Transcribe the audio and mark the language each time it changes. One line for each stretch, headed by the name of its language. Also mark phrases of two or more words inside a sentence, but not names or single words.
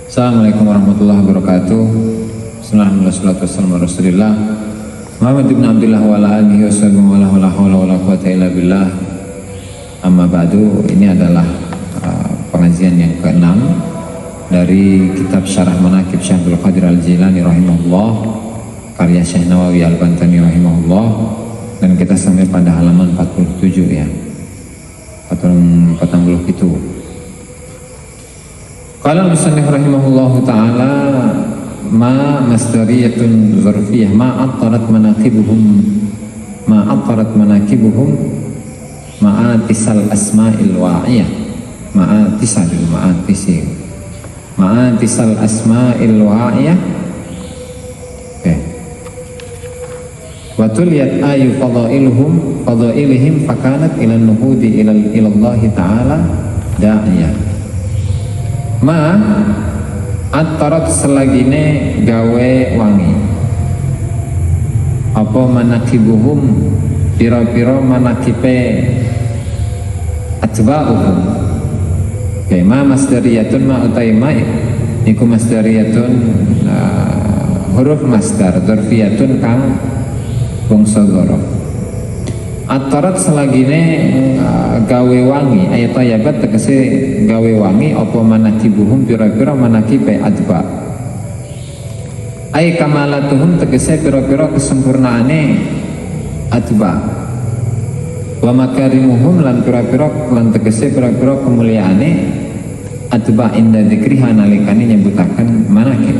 Arabic: السلام عليكم ورحمة الله وبركاته. بسم الله الرحمن الرحيم. محمد بن عبد الله وعلى آله وسلم ولا حول ولا قوة إلا بالله. أما بعد,
Indonesian: ini adalah pengajian yang ke-6 dari kitab Syarah Manaqib Syekh Abdul Qadir Al-Jilani rahimahullah, karya Syekh Nawawi Al-Bantani rahimahullah, dan kita sampai pada halaman 47 ya. 40 itu.
Arabic: قال المصنف رحمه الله تعالى ما مصدرية ظرفية ما عطرت مناقبهم مع اتصال الأسماع الواعية مع اتصال الأسماع الواعية. وتليت آي فضائلهم فكانت إلى نهوض إلى الله تعالى داعية. ما عطرت
Javanese: selagine gawe wangi apa manakibuhum pira-pira manakipe atba'uhum.
Arabic: ما مصدرية
Javanese: ma utaima iku masdariyatun
Arabic: حرف مصدر ظرفية
Javanese: kang bangsa dzaraf. Atarat selagine gawe wangi ayat ayabat tegese gawe wangi apa manakibuhum pira-pira manakibe adba
Arabic: أي كمالاتهم
Javanese: tegese pira-pira kesempurnaane adba
Arabic: ومكارمهم
Javanese: lan pira-pira lan tegese pira-pira kemuliaane adba inda dzikriha nalikane nyebutaken manakib.